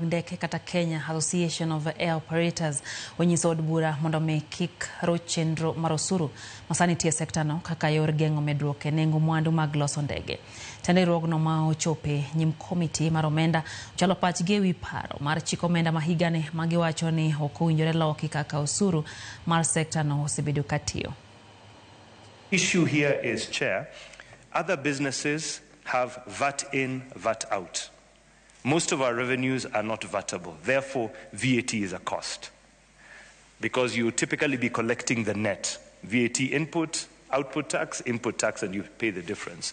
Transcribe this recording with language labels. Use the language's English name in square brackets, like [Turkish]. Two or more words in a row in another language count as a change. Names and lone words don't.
[Luo (Kenya and Tanzania)] ndeke kata Kenya Association of Air Operators onyiso od bura mondo mi kik roch chenro mar osuru masani tie sekta no kaka yor geng'o medruok e nengo mwandu mag loso ndege. Tende riwruogno ma ochope nyim komiti mar omenda chalo pachgi ewi paro mar chiko omenda ma higane ma giwacho ni ok owinjore loki kaka osuru mar sekta no osebedo katiyo. [English] Issue here is, Chair, other businesses have VAT in, VAT out. Most of our revenues are not VATable. Therefore, VAT is a cost. Because you typically be collecting the net. VAT input, output tax, and you pay the difference.